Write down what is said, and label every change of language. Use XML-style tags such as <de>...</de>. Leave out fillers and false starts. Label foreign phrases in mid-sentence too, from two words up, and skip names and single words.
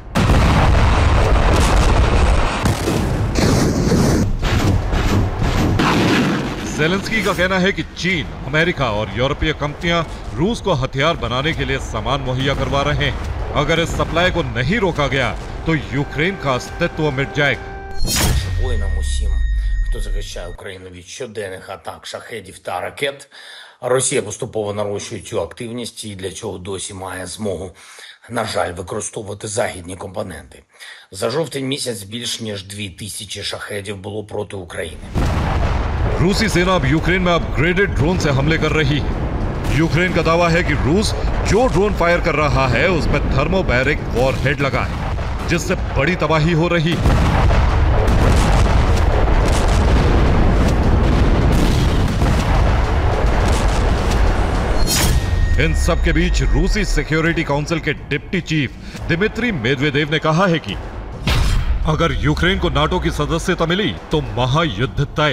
<hi>ज़ेलेंस्की का कहना है कि चीन, अमेरिका और यूरोपीय कंपनियां रूस को हथियार बनाने के लिए सामान मुहैया करवा रहे हैं। अगर इस सप्लाई को नहीं रोका गया तो यूक्रेन का अस्तित्व मिट जाएगा।</hi> <uk>Хто захищає Україну від щоденних атак шахедів та ракет. Росія поступово нарощує цю активність і для цього досі має змогу, на жаль, використовувати західні компоненти. За жовтень місяць більш ніж 2000 шахедів було проти України.</uk> <hi>रूसी सेना अब यूक्रेन में</hi> <en>upgraded drone</en> <hi>से हमले कर रही है। यूक्रेन का दावा है कि रूस जो ड्रोन फायर कर रहा है उसमें</hi> <en>thermobaric warhead</en> <hi>लगा है, जिससे बड़ी तबाही हो रही है। इन सब के बीच रूसी</hi> <en>security council</en> <hi>के</hi> <en>deputy chief</en> <hi>दिमित्री मेदवेदेव ने कहा है कि अगर यूक्रेन को नाटो की सदस्यता मिली तो महायुद्ध तय।</hi>